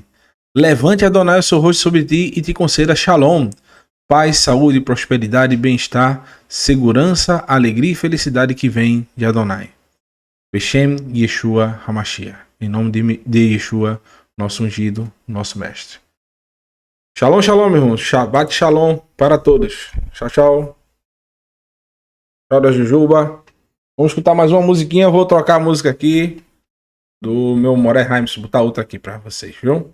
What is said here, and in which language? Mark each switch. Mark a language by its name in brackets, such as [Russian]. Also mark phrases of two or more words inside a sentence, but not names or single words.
[Portuguese] Levante Adonai o seu rosto sobre ti e te conceda Shalom. Paz, saúde, prosperidade, bem-estar, segurança, alegria e felicidade que vem de Adonai. [Hebrew] בשם ישוע המשיח. [Portuguese] em nome de Yeshua, nosso ungido, nosso mestre. [Hebrew] שלום, שלום, [Portuguese] meu irmão. [Hebrew] שבת שלום [Portuguese] para todos. Tchau, tchau. Tchau da Jujuba. Vamos escutar mais uma musiquinha. Vou trocar a música aqui do meu Moré Raims. Vou botar outra aqui para vocês, viu?